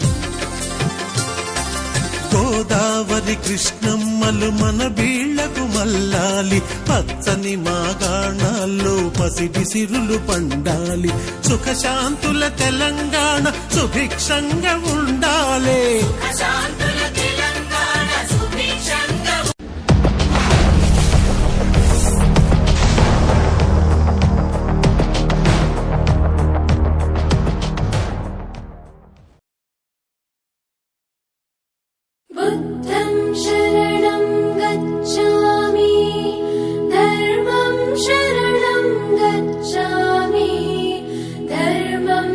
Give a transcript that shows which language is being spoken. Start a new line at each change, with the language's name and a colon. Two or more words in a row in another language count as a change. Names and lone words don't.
Telugu: గోదావరి కృష్ణమ్మలు మన బీళ్లకు మల్లాలి, పచ్చని మాగాణాల్లో పసిడి సిరులు పండాలి. సుఖశాంతుల తెలంగాణ సుభిక్షంగా ఉండాలి. అశాంతుల తెలంగాణ సుభిక్షంగా.
Sanskrit: बुद्धं शरणं गच्छामि, धर्मं शरणं गच्छामि, धर्म